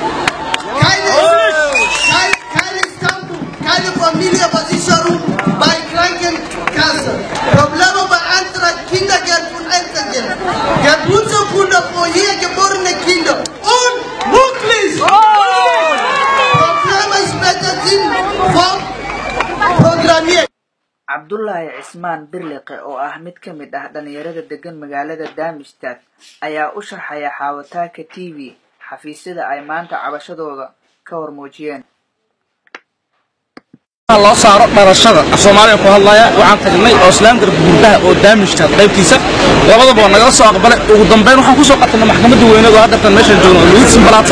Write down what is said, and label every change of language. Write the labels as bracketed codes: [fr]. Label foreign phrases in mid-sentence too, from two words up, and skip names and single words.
[de] Keine Stammbuch, keine Familienversicherung bei Krankenkasse. Probleme bei Antrag Kindergeld und Elterngeld. Geburtsurkunde für hier geborene Kinder. Unmöglich. Probleme später sind vorprogrammiert. [so] Abdullahi Cismaan Birliqe oo ah mid ka mid ah dhalinyarada degan magaalada Darmstadt ayaa u sharxaya Xawataaka TV xafiisyada ay maanta cabashadooda ka hormuujiyeen. loo saaro dhalashada Soomaaliya ku hadlaya waxaan tagnay Islaamka gudaha oo Darmstadt qaybtiisa labadaba naga soo aqbalay ugu dambeyn waxaan ku soo qatanay maxkamadda weynaha oo hadda meesha joogno Luxembourg.